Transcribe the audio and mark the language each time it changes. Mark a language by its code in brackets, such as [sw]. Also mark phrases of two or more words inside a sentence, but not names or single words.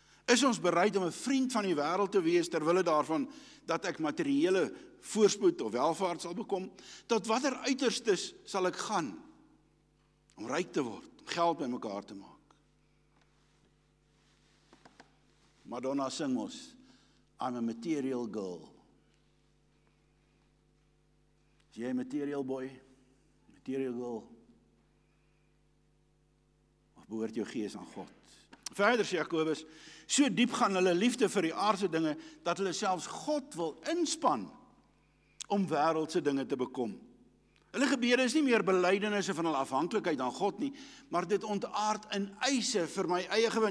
[af] Is ons bereid om 'n vriend van die wêreld te wees terwille daarvan dat ek materiële voorspoed of welvaart sal bekom? Tot watter uiterstes sal ek gaan om ryk te word, om geld bymekaar te maak? Madonna sing ons, [en] I'm a material girl. [af] Is jy 'n [en] material boy? Material girl? [af] Of behoort jou gees aan God? Verder sê Jakobus, so diep gaan hulle liefde vir die aardse dinge, dat hulle selfs God wil inspann om wêreldse dinge te bekom. Hulle gebede is nie meer belydenisse van hulle afhanklikheid aan God nie, maar dit ontaard in eise vir my eie gewin.